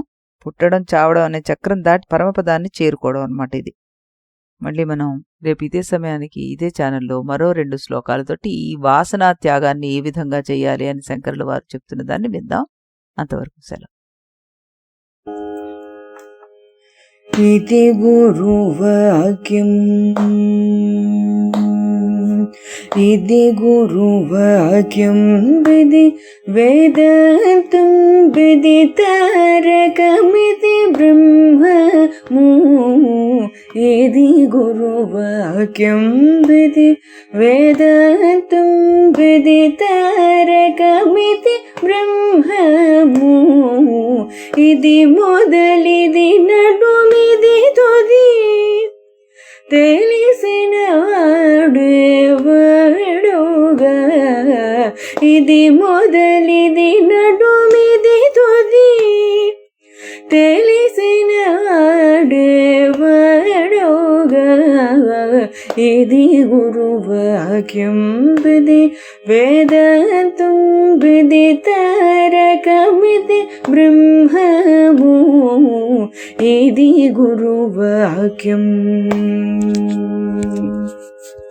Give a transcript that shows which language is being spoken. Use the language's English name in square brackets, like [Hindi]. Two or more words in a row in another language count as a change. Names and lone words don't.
[Telugu] పుట్టడం చావడం అనే చక్రం దాటి పరమపదాన్ని చేరుకోవడం అన్నమాట ఇది. మళ్ళీ మనం రేపు ఇదే సమయానికి ఇదే ఛానల్లో మరో 2 శ్లోకాలతోటి ఈ వాసనా త్యాగాన్ని ఏ విధంగా చేయాలి అని శంకరుల వారు చెప్తున్న దాన్ని విందాం. అంతవరకు సెలవు. ఇతి గురువాక్యమ్ ఇతి గురువాక్యం విధి వేదాంతం విదితారకమితి బ్రహ్మము ఇతి గురువాక్యం విధి వేదాంతం విదితారకమితి బ్రహ్మము ఇతి మొదలిది నడుమిది తుది తెలిసిన వాడెవడుగా ఇది మొదలిది నడుమిది తుది తెలిసిన వాడెవడుగా ఇది గురువాక్యం విధి వేదాంతం విదితారకమితి బ్రహ్మము ఇది గురువాక్యం.